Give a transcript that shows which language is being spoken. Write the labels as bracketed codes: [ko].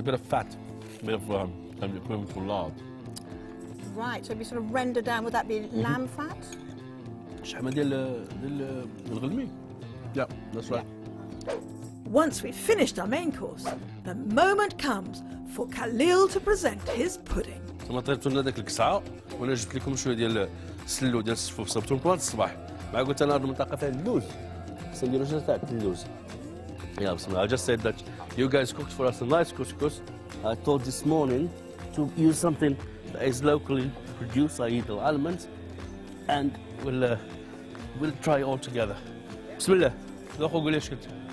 [en] A bit of fat, a bit of equivalent to lard. Right, so it'd be sort of rendered down. Would that be lamb fat? [ar] شحمة ديال الغلمي. [en] Yeah, that's right. Once we've finished our main course, the moment comes for Khalil to present his pudding. [ar] ثم طيبتوا لنا داك الكسعة وانا جبت لكم شويه ديال السلو ديال الصفوف صبتهم لكم هذا الصباح. مع قلت انا هذه المنطقه فيها اللوز. خصنا نديروا شي تاع اللوز. [en] Yeah, I just said that you guys cooked for us a nice couscous. I thought this morning to use something that is locally produced, i.e. the almonds, and we'll try all together. [ar] بسم الله. ذوقوا قولي ايش كنت.